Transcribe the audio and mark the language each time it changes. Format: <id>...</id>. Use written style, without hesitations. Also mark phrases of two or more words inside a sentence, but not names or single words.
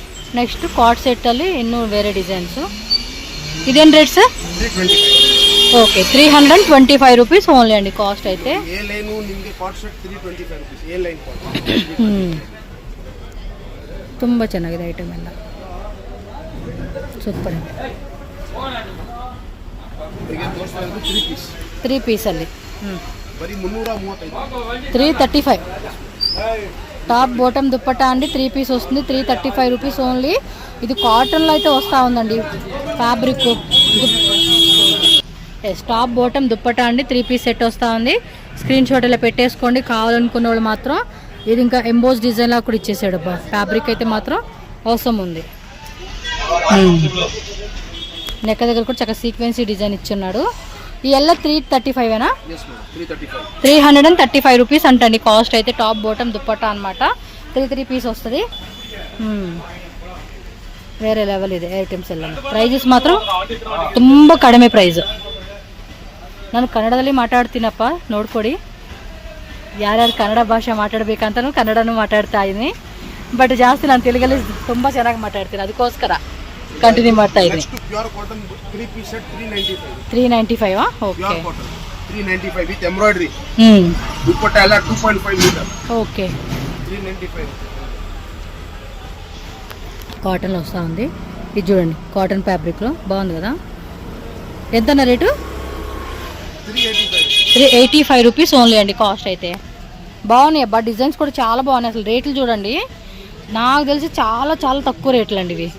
<en>next card setalli</en> <kn>ಇನ್ನೂ ಬೇರೆ ಡಿಸೈನ್ಸು. ಇದೇನು ರೇಟ್ ಸರ್? 325.</kn> <te>ಓಕೆ, 325</te> <en>rupees only</en> <te>అండి కాస్ట్ అయితే.</te> <en>A line</en> <kn>నిಮಗೆ</kn> <en>card set</en> <kn>325 ರೂಪೀಸ್</kn> <en>A line card.</en> <kn>ತುಂಬ ಚೆನ್ನಾಗಿದೆ ಐಟಮ್ ಎಲ್ಲ, ಸೂಪರ್ ಇದೆ. ಈಗ ತೋರಿಸ್ತಾ ಇರೋದು 3 ಪೀಸ್. 3 ಪೀಸಲ್ಲಿ ಬರೀ 335.</kn> <te>335</te> <en>top bottom</en> <te>దుప్పట్టా అండి. 3 పీస్ వస్తుంది, 335</te> <en>rupees only.</en> <te>ఇది కాటన్లో అయితే వస్తూ ఉందండి ఫ్యాబ్రిక్. ఎస్,</te> <en>top bottom</en> <te>దుప్పట్టా అండి, 3</te> <en>piece set</en> <te>వస్తూ ఉంది.</te> <en>screen shot</en> <te>ఇలా పెట్టేసుకోండి. కావాలనుకున్న వాళ్ళు మాత్రం ఇది ఇంకా</te> <en>emboss design</en> <te>లా కూడా ఇచ్చేసాడు అబ్బా. ఫ్యాబ్రిక్ అయితే మాత్రం అవసరం ఉంది. నెక్క దగ్గర కూడా చక్కగా</te> <en>sequency design</en> <te>ఇచ్చున్నాడు. ఈ ఎల్ల 335 335 రూపీస్ అంటండి కాస్ట్ అయితే.</te> <en>top bottom</en> <te>దుప్పట్టా అనమాట. 3 ಪೀಸ್ వస్తుంది.</te> <kn>ಬೇರೆ ಲೆವೆಲ್ ಇದೆ ಐಟಮ್ಸ್ ಎಲ್ಲ. ಪ್ರೈಸಸ್ ಮಾತ್ರ ತುಂಬ ಕಡಿಮೆ ಪ್ರೈಸ್. ನಾನು ಕನ್ನಡದಲ್ಲಿ ಮಾತಾಡ್ತೀನಪ್ಪ, ನೋಡ್ಕೊಡಿ. ಯಾರ್ಯಾರು ಕನ್ನಡ ಭಾಷೆ ಮಾತಾಡಬೇಕಂತನೂ ಕನ್ನಡನೂ ಮಾತಾಡ್ತಾ ಇದ್ದೀನಿ. ಬಟ್ ಜಾಸ್ತಿ ನಾನು ತೆಲುಗಲ್ಲಿ ತುಂಬ ಚೆನ್ನಾಗಿ ಮಾತಾಡ್ತೀನಿ, ಅದಕ್ಕೋಸ್ಕರ ಕಂಟಿನ್ಯೂ ಮಾಡ್ತಾ ಇದ್ದೀನಿ.</kn> <en>pure cotton</en> <kn>3</kn> <en>piece set</en> <kn>395. 395 ಓಕೆ.</kn> <en>Pure cotton 395 with embroidery.</en> <kn>ದುಪ್ಪಟ್ಟ ಎಲ್ಲ 2.5 ಮೀಟರ್.</kn> <te>ఓకే, 395. కాటన్లో వస్తూ ఉంది. ఇది చూడండి,</te> <en>cotton fabriclo</en> <te>బాగుంది కదా. ఎంతన్న రేటు? 385</te> <en>rupees only</en> <te>అండి కాస్ట్ అయితే. బాగున్నాయి అబ్బా, డిజైన్స్ కూడా చాలా బాగున్నాయి. అసలు రేట్లు చూడండి, నాకు తెలిసి చాలా చాలా తక్కువ రేట్లు అండి ఇవి.</te>